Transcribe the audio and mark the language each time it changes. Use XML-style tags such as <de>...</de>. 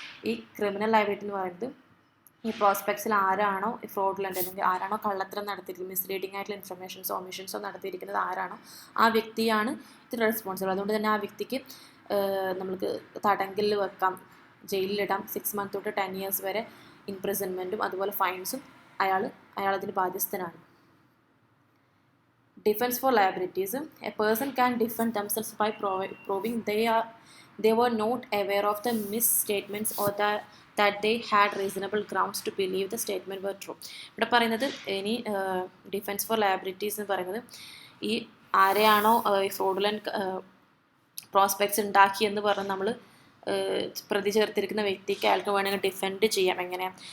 <ml>ഈ criminal liability എന്ന് പറയുന്നത് ഈ പ്രോസ്പെക്ട്സിൽ ആരാണോ ഫ്രോഡുലൻ്റ് അല്ലെങ്കിൽ ആരാണോ കള്ളത്തരം നടത്തിയിരിക്കുന്നത്, മിസ്ലീഡിംഗ് ആയിട്ടുള്ള ഇൻഫർമേഷൻസോ ഒമിഷൻസോ നടത്തിയിരിക്കുന്നത് ആരാണോ ആ വ്യക്തിയാണ് ഇതിന് റെസ്പോൺസിബിൾ. അതുകൊണ്ട് തന്നെ ആ വ്യക്തിക്ക് നമുക്ക് തടങ്കലിൽ വെക്കാം, ജയിലിലിടാം. 6 months തൊട്ട് 10 years വരെ ഇംപ്രിസൺമെൻറ്റും അതുപോലെ ഫൈൻസും അയാളതിന് ബാധ്യസ്ഥനാണ്.</ml> <en>Defence for liabilities. A person can defend themselves by proving they were not aware of the misstatements or that they had reasonable grounds to believe the statement were true.</en> <ml>ഇവിടെ പറയുന്നത് ഇനി defence four liabilities എന്ന് പറയുന്നത് ഈ ആരെയാണോ ഈ fraudulent prospects ഉണ്ടാക്കിയെന്ന് പറഞ്ഞ് നമ്മൾ പ്രതി ചേർത്തിരിക്കുന്ന വ്യക്തിക്ക് അയാൾക്ക് വേണമെങ്കിൽ ഡിഫെൻഡ് ചെയ്യാം. എങ്ങനെ?</ml>